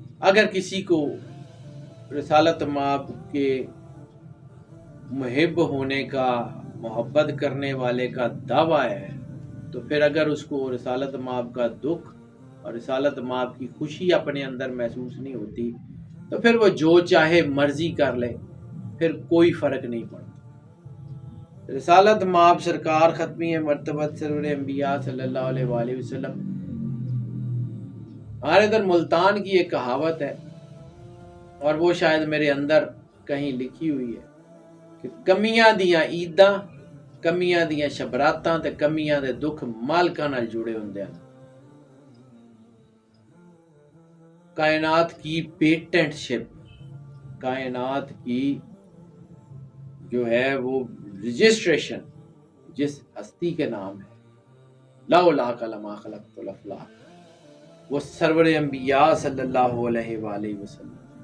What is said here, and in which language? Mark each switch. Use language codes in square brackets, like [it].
[ur] اگر کسی کو رسالت مآب کے محب ہونے کا، محبت کرنے والے کا دعویٰ ہے، تو پھر اگر اس کو رسالت مآب کا دکھ اور رسالت مآب کی خوشی اپنے اندر محسوس نہیں ہوتی، تو پھر وہ جو چاہے مرضی کر لے، پھر کوئی فرق نہیں پڑتا۔ رسالت مآب سرکار ختمی مرتبت سرور انبیاء صلی اللہ علیہ وآلہ وسلم، ہمارے ادھر ملتان کی ایک کہاوت ہے اور وہ شاید میرے اندر کہیں لکھی ہوئی ہے کہ [pa] کمیاں دیاں عیداں کمیاں دیاں شبراتاں تے کمیاں دے دکھ مالکاں نال جڑے ہوندے ہیں. [ur] کائنات کی پیٹنٹ شپ، کائنات کی جو ہے وہ رجسٹریشن جس ہستی کے نام ہے [ar] لولا لما خلقت الافلاق، [ur] وہ سرور انبیاء صلی اللہ علیہ وآلہ وسلم.